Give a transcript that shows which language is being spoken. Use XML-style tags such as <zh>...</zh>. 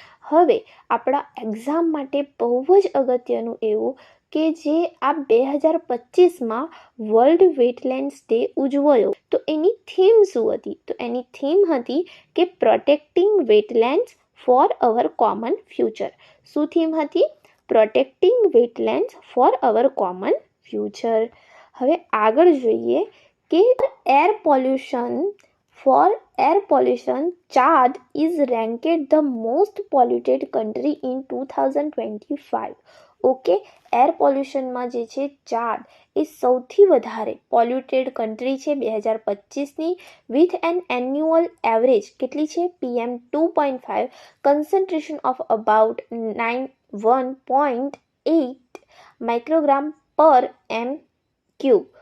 <gu>હવે આપણા એક્ઝામ માટે બહુ જ અગત્યનું એવું કે જે આ 2025માં વર્લ્ડ વેટલેન્ડ્સ ડે ઉજવાયો, તો એની થીમ શું હતી? તો એની થીમ હતી કે પ્રોટેક્ટિંગ વેટલેન્ડ્સ ફોર અવર કોમન ફ્યુચર. શું થીમ હતી? પ્રોટેક્ટિંગ વેટલેન્ડ્સ ફોર અવર કોમન ફ્યુચર. હવે આગળ જોઈએ કે air pollution.</gu> <en>For air pollution, Chad is ranked the most polluted country in 2025.</en> <gu>Okay, air પોલ્યુશનમાં જે છે ચાદ એ સૌથી વધારે પોલ્યુટેડ કન્ટ્રી છે 2025ની, વિથ એન એન્યુઅલ એવરેજ કેટલી છે? PM 2.5, concentration of about 91.8 microgram પર એમ ક્યુબ.</gu>